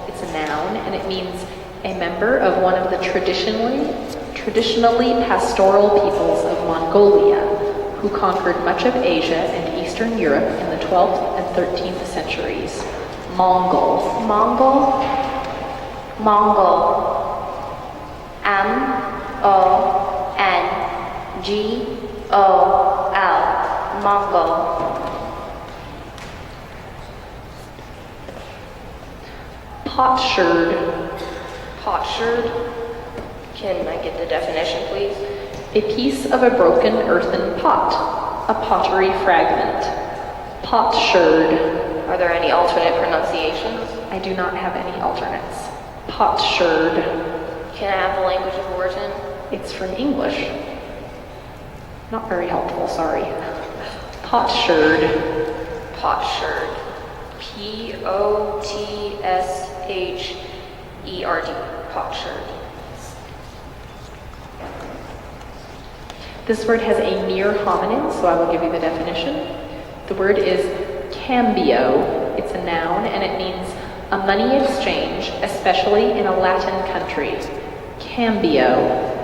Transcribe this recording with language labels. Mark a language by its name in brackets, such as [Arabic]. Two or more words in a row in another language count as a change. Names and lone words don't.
[English] It's a noun, and it means a member of one of the traditionally pastoral peoples of Mongolia, who conquered much of Asia and Eastern Europe in the 12th and 13th centuries. Mongol. Mongol. Mongol. M-O-N-G-O-L. Mongol. Potsherd. Potsherd. Can I get the definition, please? A piece of a broken earthen pot, a pottery fragment. Potsherd. Are there any alternate pronunciations? I do not have any alternates. Potsherd. Can I have the language of origin? It's from English. Not very helpful, sorry. Potsherd. Potsherd. P-O-T-S-H-E-R-D. Potsherd. This word has a near homonym, so I will give you the definition. The word is cambio. It's a noun, and it means a money exchange, especially in a Latin country. Cambio.